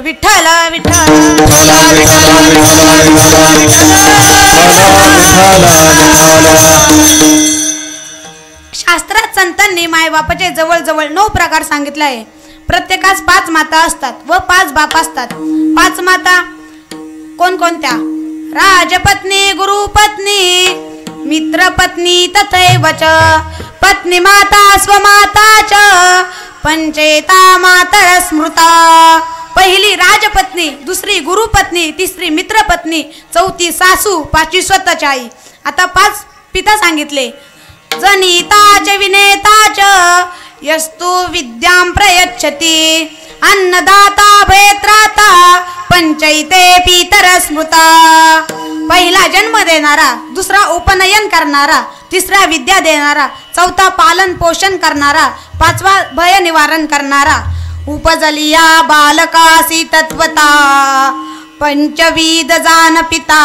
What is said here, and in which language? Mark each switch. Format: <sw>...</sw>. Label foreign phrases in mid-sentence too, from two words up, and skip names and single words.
<mr>विठ्ठल विठ्ठल शास्त्रात संतांनी मायबापाचे जवळजवळ 9 प्रकार सांगितले आहे. प्रत्येकास 5 माता असतात व 5 बाप असतात. 5 माता कोणकोणत्या?</mr> <sa>राजपत्नी, गुरुपत्नी, मित्रपत्नी तथैव च पत्नी माता स्वमाता च पंचेता मातर स्मृता.</sa> <mr>पहिली राजपत्नी, दुसरी गुरुपत्नी, तिसरी मित्रपत्नी, चौथी सासू, 5वी स्वतःची आई. आता 5 पिता सांगितले.</mr> <sa>जनिता च विनेता च यस्तु विद्यां प्रयच्छति अन्नदाता भयत्राता पंचैते पितर स्मृता.</sa> <mr>पहिला जन्म देणारा, दुसरा उपनयन करणारा, तिसरा विद्या देणारा, चौथा पालन पोषण करणारा, 5वा भय निवारण करणारा. उपजलिया बालकासी तत्वता पंचविध जान पिता.</mr>